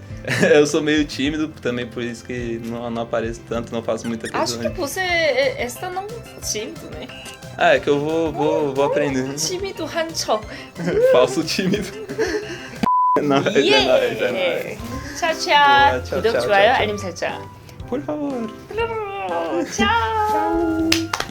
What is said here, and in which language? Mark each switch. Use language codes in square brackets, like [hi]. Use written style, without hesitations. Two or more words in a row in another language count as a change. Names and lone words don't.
[pt] Eu sou meio tímido, também por isso que não apareço tanto, não faço muita coisa. Acho que você está não tímido, né? É que eu vou aprendendo. [ko] Tímido 한척. [pt] Falso tímido. Não, é Tchau. [ko] 구독, 좋아요, 알림 설정. [pt] Por favor. Tchau.